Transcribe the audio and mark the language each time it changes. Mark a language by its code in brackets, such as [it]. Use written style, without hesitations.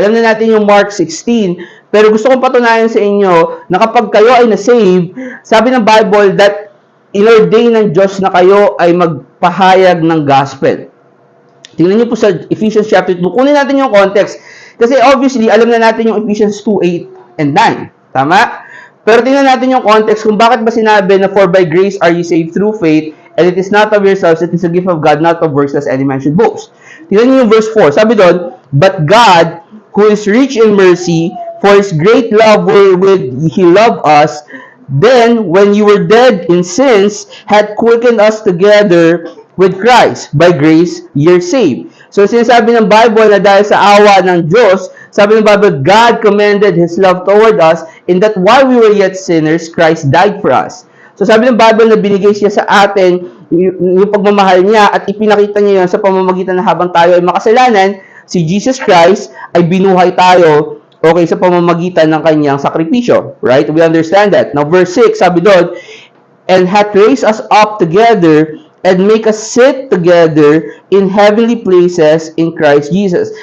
[tl] Alam na natin yung Mark 16, pero gusto kong patunayan sa inyo na kapag kayo ay na-save, sabi ng Bible that inordain ng Diyos na kayo ay magpahayag ng gospel. Tingnan niyo po sa Ephesians chapter 2. Kunin natin yung context. Kasi obviously, alam na natin yung Ephesians 2:8 and 9. Tama? Pero tingnan natin yung context kung bakit ba sinabi na [en] for by grace are you saved through faith, and it is not of yourselves, it is a gift of God, not of works, as any man should boast. [tl] Tingnan niyo yung verse 4. Sabi doon, [en] but God, who is rich in mercy, for His great love wherewith He loved us, then, when you were dead in sins, had quickened us together with Christ. By grace, you're saved. So, [tl] sinasabi ng Bible na dahil sa awa ng Diyos, sabi ng Bible, [en] God commended His love toward us in that while we were yet sinners, Christ died for us. [tl] So, sabi ng Bible na binigay siya sa atin yung pagmamahal niya at ipinakita niya yun sa pamamagitan na habang tayo ay makasalanan, si Jesus Christ ay binuhay tayo, okay, sa pamamagitan ng kanyang sakripisyo. [en] Right? We understand that. Now, verse 6, [tl] sabi doon, [en] and hath raised us up together and make us sit together in heavenly places in Christ Jesus.